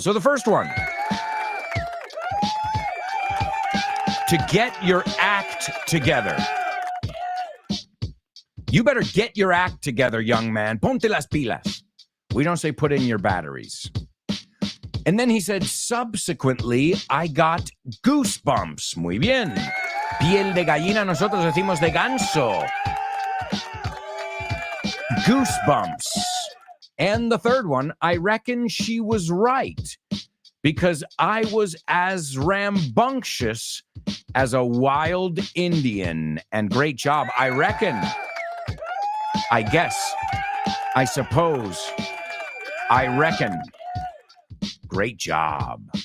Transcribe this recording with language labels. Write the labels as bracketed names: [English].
[English] So the first one, to get your act together. You better get your act together, young man. [Spanish] Ponte las pilas. [English] We don't say put in your batteries. And then he said, subsequently, I got goosebumps. [Spanish] Muy bien. Piel de gallina, nosotros decimos de ganso. [English] Goosebumps. And the third one, I reckon she was right, because I was as rambunctious as a wild Indian. And great job. I reckon. I guess. I suppose. I reckon. Great job.